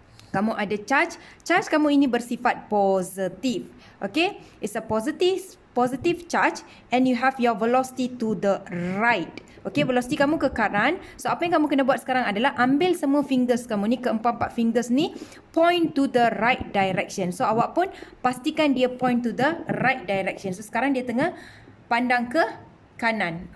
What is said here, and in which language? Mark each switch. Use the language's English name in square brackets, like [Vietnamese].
[Malay] Kamu ada charge kamu ini bersifat positif. [English] Okay, it's a positive charge, and you have your velocity to the right. [Malay] Okay, velocity kamu ke kanan. So apa yang kamu kena buat sekarang adalah ambil semua fingers kamu ni, keempat-empat fingers ni, [English] point to the right direction. [Malay] So awak pun pastikan dia [English] point to the right direction. [Malay] So sekarang dia tengah pandang ke kanan.